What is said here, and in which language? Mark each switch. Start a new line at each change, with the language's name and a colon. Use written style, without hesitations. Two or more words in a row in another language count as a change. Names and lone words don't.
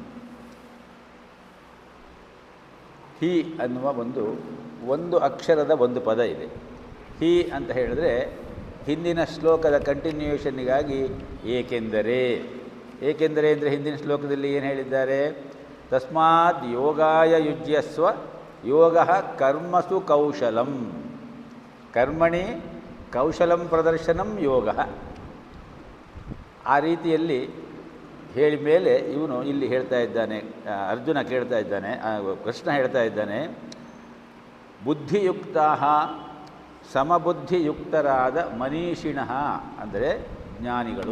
Kannada: ಹಿ ಅನ್ನುವ ಒಂದು ಅಕ್ಷರದ ಒಂದು ಪದ ಇದೆ. ಹಿ ಅಂತ ಹೇಳಿದ್ರೆ ಹಿಂದಿನ ಶ್ಲೋಕದ ಕಂಟಿನ್ಯೂಯೇಷನ್ನಿಗಾಗಿ ಏಕೆಂದರೆ ಅಂದರೆ ಹಿಂದಿನ ಶ್ಲೋಕದಲ್ಲಿ ಏನು ಹೇಳಿದ್ದಾರೆ?
Sanskrit: ತಸ್ಮಾದ್ ಯೋಗಾಯ ಯುಜ್ಯಸ್ವ ಯೋಗ ಕರ್ಮಸು ಕೌಶಲಂ. ಕರ್ಮಣಿ ಕೌಶಲಂ ಪ್ರದರ್ಶನಂ ಯೋಗ.
Kannada: ಆ ರೀತಿಯಲ್ಲಿ ಹೇಳಿ ಮೇಲೆ ಇವನು ಇಲ್ಲಿ ಹೇಳ್ತಾ ಇದ್ದಾನೆ, ಅರ್ಜುನ ಕೇಳ್ತಾ ಇದ್ದಾನೆ, ಕೃಷ್ಣ ಹೇಳ್ತಾ ಇದ್ದಾನೆ, ಬುದ್ಧಿಯುಕ್ತಾ ಸಮಬುದ್ಧಿಯುಕ್ತರಾದ ಮನೀಷಿಣಃ ಅಂದರೆ ಜ್ಞಾನಿಗಳು.